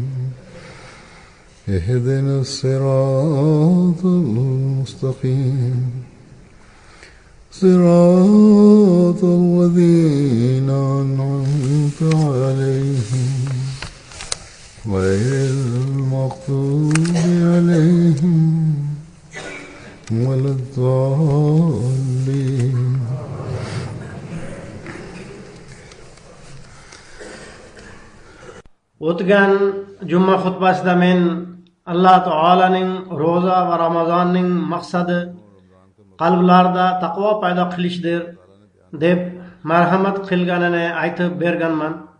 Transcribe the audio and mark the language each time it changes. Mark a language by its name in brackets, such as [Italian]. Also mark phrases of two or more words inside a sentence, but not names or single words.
[Arabic] اهدنا الصراط المستقيم صراط الذين أنعمت عليهم غير المغضوب عليهم ولا الضالين. [Uzbek] O'tgan juma xutbasida men Alloh taolaning ro'za va Ramazonning maqsadi qalblarda taqvo paydo qilishdir deb marhamat qilganini aytib berganman.